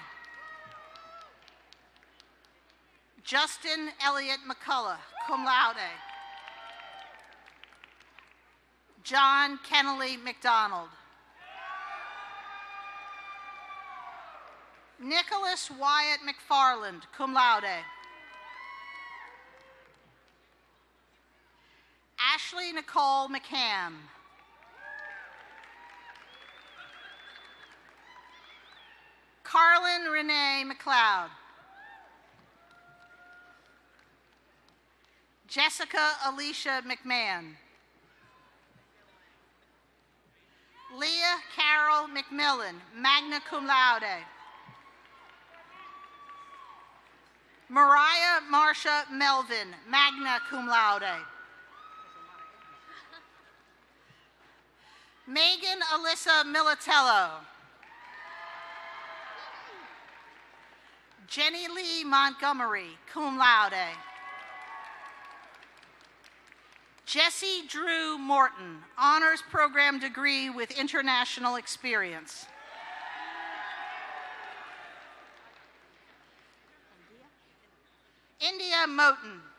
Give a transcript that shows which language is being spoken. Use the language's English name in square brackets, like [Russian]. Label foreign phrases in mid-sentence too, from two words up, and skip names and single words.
[English] Justin Elliott McCullough, [Latin] cum laude. [English] John Kennelly McDonald. Nicholas Wyatt McFarland, [Latin] cum laude. [English] Ashley Nicole McCann. Carlin Renee McLeod. Jessica Alicia McMahon. Leah Carol McMillan, [Latin] magna cum laude. [English] Mariah Marcia Melvin, [Latin] magna cum laude. [English] Megan Alyssa Militello. Jenny Lee Montgomery, [Latin] cum laude. [English] Jesse Drew Morton, honors program degree with international experience. India Moten.